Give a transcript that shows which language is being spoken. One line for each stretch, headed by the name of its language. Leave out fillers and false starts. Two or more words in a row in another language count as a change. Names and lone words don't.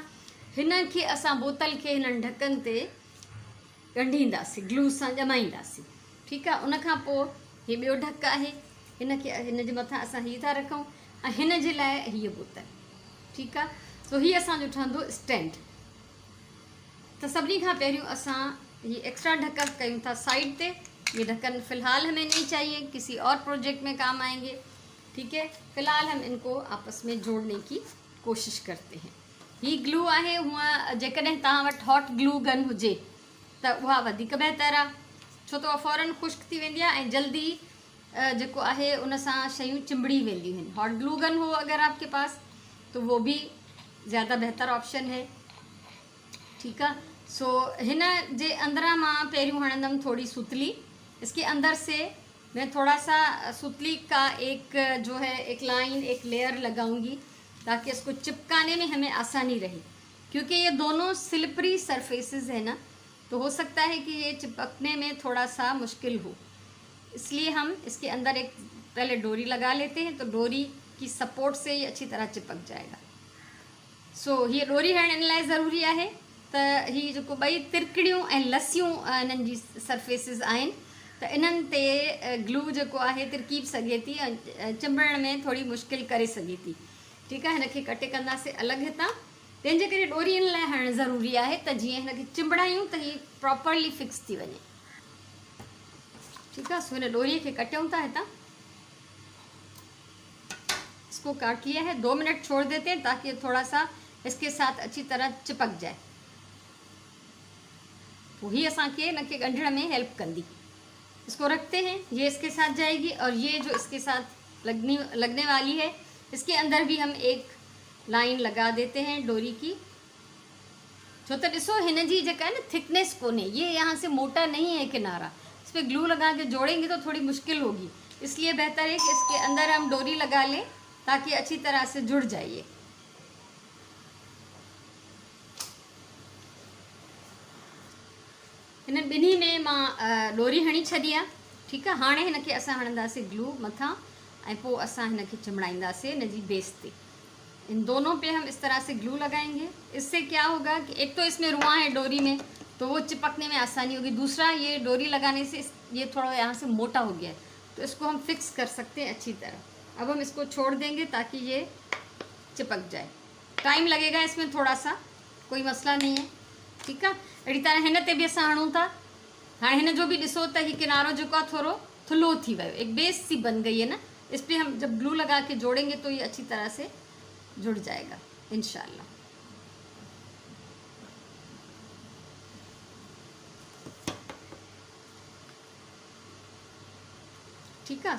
Sindhi: हिन खे असां बोतल खे हिननि ढकनि ते ॻंढींदासीं, ग्लू सां ॼमाईंदासीं, ठीकु आहे। उन खां पोइ हीअ ॿियो ढक आहे, हिन खे हिन जे मथां असां हीअ था रखूं ऐं हिन जे लाइ हीअ बोतल, ठीकु आहे। सो हीअ असांजो ठहंदो स्टैंड। त सभिनी खां पहिरियों असां हीअ एक्स्ट्रा ढक कयूं था साइड ते।
Hindi: ये ढक्कन फ़िलहाल हमें नहीं चाहिए, किसी और प्रोजेक्ट में काम आएंगे, ठीक है। फ़िलहाल हम इनको आपस में जोड़ने की कोशिश करते हैं।
Sindhi: ही ग्लू आहे, हूअं जेकॾहिं तव्हां वटि
English: hot glue gun
Sindhi: हुजे त उहा वधीक बहितर आहे, छो त उहा फ़ौरन ख़ुश्क थी वेंदी आहे ऐं जल्दी जेको आहे उन सां शयूं चिंबड़ी वेंदियूं आहिनि।
English: hot glue gun
Hindi: हो अगर आपके पास तो वो भी ज़्यादा बेहतर ऑप्शन है, ठीक है।
Sindhi: सो हिन जे अंदरां मां पहिरियों हणंदमि थोड़ी सुतली।
Hindi: इसके अंदर से मैं थोड़ा सा सुतली का एक जो है एक लाइन, एक लेयर लगाऊंगी ताकि इसको चिपकाने में हमें आसानी रहे, क्योंकि ये दोनों
English: slippery surfaces
Hindi: है ना, तो हो सकता है कि ये चिपकने में थोड़ा सा मुश्किल हो, इसलिए हम इसके अंदर एक पहले डोरी लगा लेते हैं, तो डोरी की सपोर्ट से ये अच्छी तरह चिपक जाएगा।
Sindhi: सो ये डोरी हण इन लाइ ज़रूरी आहे त ही जेको 2 तिरकड़ियूं ऐं लसियूं इन्हनि जी सरफेसिस आहिनि, त इन्हनि ते ग्लू जेको आहे तिरकीब सघे थी ऐं चिंबड़ण में थोड़ी मुश्किल करे सघे थी, ठीकु आहे। हिन खे कटे कंदासीं अलॻि हितां, तंहिंजे करे डोरी इन लाइ हणणु ज़रूरी आहे त जीअं हिन खे चिंबड़ायूं त हीअ
English: properly fix
Sindhi: थी वञे, ठीकु आहे। सो हिन डोरीअ खे कटियूं था हितां,
Hindi: इसको काट लिया है। 2 मिनट छोड़ देते हैं ताकि थोड़ा सा इसके साथ अच्छी तरह चिपक जाए, वही
Sindhi: असांखे हिन खे ॻंढण में हेल्प कंदी।
Hindi: इसको रखते हैं, ये इसके साथ जाएगी और ये जो इसके साथ लगने वाली है इसके अंदर भी हम एक लाइन लगा देते हैं डोरी की,
Sindhi: छो तो ॾिसो हिन जी जेका है ना थिकनेस कोने,
Hindi: ये यहाँ से मोटा नहीं है किनारा, इस पर ग्लू लगा के जोड़ेंगे तो थोड़ी मुश्किल होगी, इसलिए बेहतर है कि इसके अंदर हम डोरी लगा लें ताकि अच्छी तरह से जुड़ जाइए।
Sindhi: इन ॿिन्ही में मां डोरी हणी छॾी आहे, ठीकु आहे। हाणे हिन खे असां हणंदासीं ग्लू मथां ऐं पोइ असां हिन खे चिमड़ाईंदासीं हिन जी बेस ते।
Hindi: इन दोनों पे हम इस तरह से ग्लू लगाएंगे। इससे क्या होगा कि एक तो इसमें रुआ है डोरी में, तो वो चिपकने में आसानी होगी। दूसरा, ये डोरी लगाने से ये थोड़ा यहाँ से मोटा हो गया है, तो इसको हम फिक्स कर सकते हैं अच्छी तरह। अब हम इसको छोड़ देंगे ताकि ये चिपक जाए। टाइम लगेगा इसमें थोड़ा सा, कोई मसला नहीं है,
Sindhi: ठीकु आहे। अहिड़ी तरह हिन ते बि असां हणूं था। हाँ, हिन जो भी ॾिसो त ही किनारो जो आहे थोड़ो थुल्हो थी वियो,
Hindi: एक बेस सी बन गई है ना। इस पर हम जब ग्लू लगा के जोड़ेंगे तो ये अच्छी तरह से जुड़ जाएगा इंशाल्लाह। ठीक है।